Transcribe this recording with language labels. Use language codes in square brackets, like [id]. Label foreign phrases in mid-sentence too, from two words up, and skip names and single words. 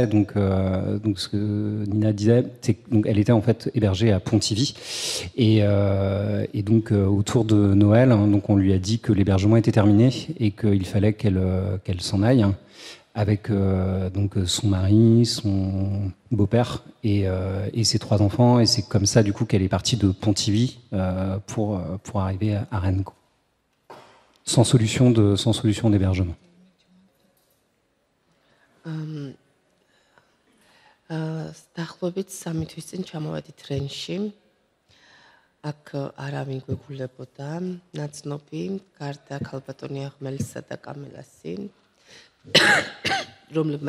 [fr] Donc ce que Nina disait, c'est qu'elle était en fait hébergée à Pontivy et donc autour de Noël, donc on lui a dit que l'hébergement était terminé et qu'il fallait qu'elle s'en aille avec donc son mari, son beau-père et ses 3 enfants. Et c'est comme ça du coup qu'elle est partie de Pontivy pour arriver à Rennes. Sans solution d'hébergement. [ka] დაახლოებით 3 თვის წინ ჩამოვედით რენში. აქ არავინ გვეგულებოდა, ნაცნობი, გარდა ქალბატონი აღმელისა და კამილასი, რომლებმაც